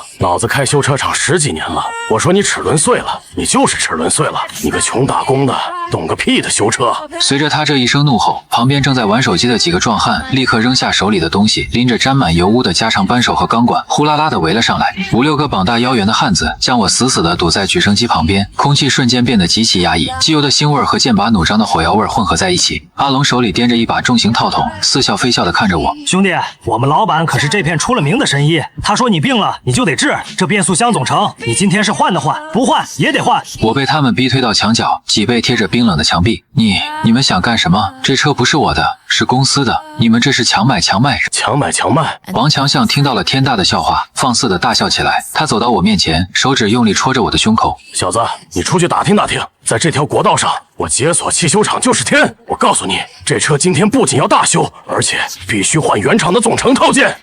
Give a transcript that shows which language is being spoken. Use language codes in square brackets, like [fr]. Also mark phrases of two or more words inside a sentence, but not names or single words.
[zh] 老子開修車廠10幾年了，我說你齒輪碎了，你就是齒輪碎了，你個窮打工的，懂個屁的修車！” 隨着他這一聲怒吼，旁邊正在玩手機的幾個壯漢立刻扔下手裡的東西，拎着沾滿油污的加長扳手和鋼管，呼啦啦地圍了上來。5、6個膀大腰圓的漢子將我死死地堵在舉升機旁邊，空氣瞬間變得極其壓抑，機油的腥味和剑拔弩張的火藥味混合在一起。阿龍手裡掂着一把重型套筒，似笑非笑地看着我：“ 兄弟，我們老板可是這片出了名的神医，他說你病了你就得治，這變速箱总成，你今天是換的换，不換也得換。” 我被他們逼推到牆角，脊背貼着冰冷的墙壁。你們想幹什麼？这車不是我的，是公司的，你们這是强買強賣！強買強賣！王強像聽到了天大的笑話，放肆地大笑起來。他走到我面前，手指用力戳着我的胸口：“ 小子，你出去打聽打聽，在這條國道上，我解鎖汽修廠就是天！我告訴你，這車今天不僅要大修，而且必須換原廠的總成套件。